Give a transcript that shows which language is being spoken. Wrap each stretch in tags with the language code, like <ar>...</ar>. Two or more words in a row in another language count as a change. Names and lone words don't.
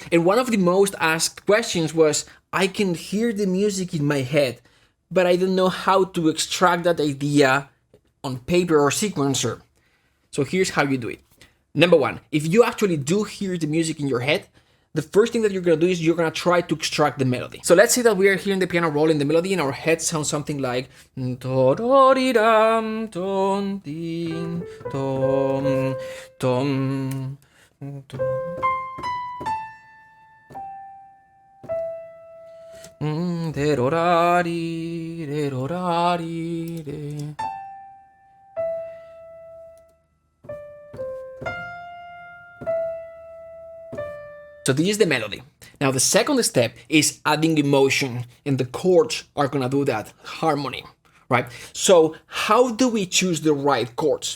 <en>And one of the most asked questions was, I can hear the music in my head, but I don't know how to extract that idea on paper or sequencer. So here's how you do it. Number one, if you actually do hear the music in your head, the first thing that you're gonna do is you're gonna try to extract the melody. So let's say that we are hearing the piano roll in the melody and our head sounds something like to-do-di-dam, tom-din, tom, tom, tom. De-do-da-di, de-do-da-di, de. So this is the melody. Now the second step is adding emotion, and the chords are gonna do that, harmony, right? So how do we choose the right chords?</en>